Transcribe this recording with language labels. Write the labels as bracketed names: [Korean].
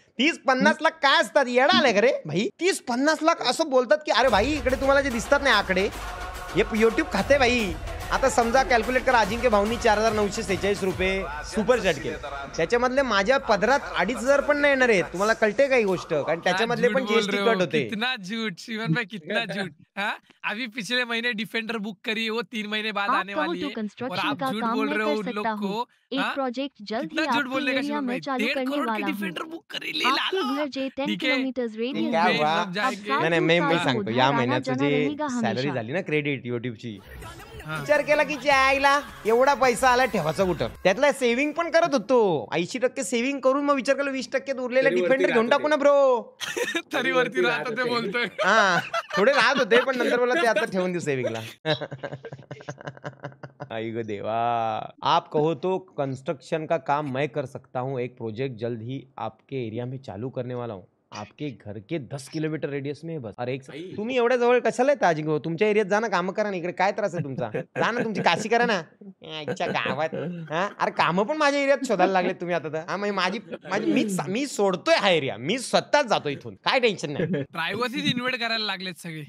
[Marathi] 30-50 लाख काय असतात येडा आले का रे भाई? 30-50 लाख असं बोलतात की अरे भाई इकडे तुम्हाला जे दिसतात नाही आकडे हे YouTube खाते भाई. आता समजा कॅल्क्युलेट करा अजिंक्य भाऊनी 4,946 रुपये सुपर चॅट केले त्याच्यामधले माझ्या पदरात 2,500 पण नाही येणार आहे. तुम्हाला कळते का ही गोष्ट? कारण त्याच्यामधले पण जीएसटी कट होते. [Hindi] कितना झूठ शिवन भाई कितना झूठ. अभी पिछले महीने डिफेंडर बुक करी वो 3 महीने बाद आने वाली है और आप झूठ बोल रहे हो उन लोग को. एक प्रोजेक्ट जल्द ही आपके एरिया में चालू करने वाला हूँ. डिफेंडर बुक करी आपके घर जे 10 किलोमीटर रेडियस [Marathi] नाही मी सांगतो या महिन्याचं जे सॅलरी झाली ना क्रेडिट युट्यूबची विचार केला की आईला एवढा पैसा आला ठेवायचा कुठं त्यातला सेव्हिंग पण करत होतो 80% सेव्हिंग करून मग विचार केला 20% उरलेला डिफेंडर घेऊन टाकू ना ब्रो. तरी वरती राहत ते बोलतोय. थोडे राहत होते पण नंतर बोला ते आता ठेवून देऊ सेव्हिंगला. आई गो देवा. [Hindi] आप कहो तो कंस्ट्रक्शन का काम मैं कर सकता हूँ. एक प्रोजेक्ट जल्द ही आपके एरिया में चालू करने वाला हूँ. आपके घर के 10 किलोमीटर रेडियस में बस. [Marathi] अरे तुम्ही एवढ्या जवळ कशाला येता अजिंक्य? तुमच्या एरियात जा ना काम करा ना. इकडे काय त्रास आहे तुमचा? जा ना तुमची काशी करा ना गावात. अरे काम पण माझ्या एरियात शोधायला लागले तुम्ही आता तर. माझी मी सोडतोय हा एरिया मी स्वतःच जातो इथून काय टेन्शन नाही. प्रायव्हसीच इन्व्हेट करायला लागलेत सगळे.